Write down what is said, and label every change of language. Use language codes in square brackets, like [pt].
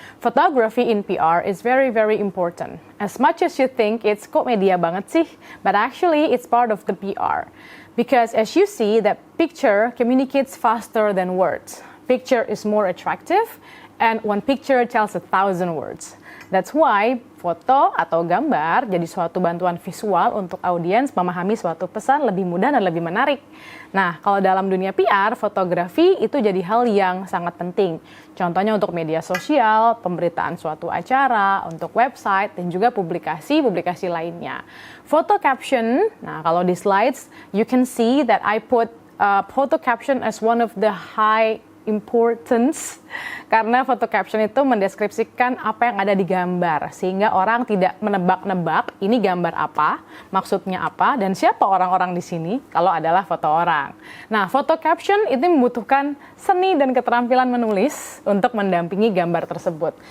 [en] Photography in PR is very, very important. As much as you think it's [id] kok media banget sih, [en] but actually it's part of the PR. Because as you see, that picture communicates faster than words. Picture is more attractive, and one picture tells 1,000 words. That's why [id] foto atau gambar jadi suatu bantuan visual untuk audiens memahami suatu pesan lebih mudah dan lebih menarik. Nah, kalau dalam dunia PR, fotografi itu jadi hal yang sangat penting. Contohnya untuk media sosial, pemberitaan suatu acara, untuk website, dan juga publikasi-publikasi lainnya. [en] Photo caption, [id] nah kalau di [en] slides, you can see that I put photo caption as one of the high [id] importance karena foto caption itu mendeskripsikan apa yang ada di gambar sehingga orang tidak menebak-nebak ini gambar apa, maksudnya apa, dan siapa orang-orang di sini kalau adalah foto orang. Nah, foto caption itu membutuhkan seni dan keterampilan menulis untuk mendampingi gambar tersebut.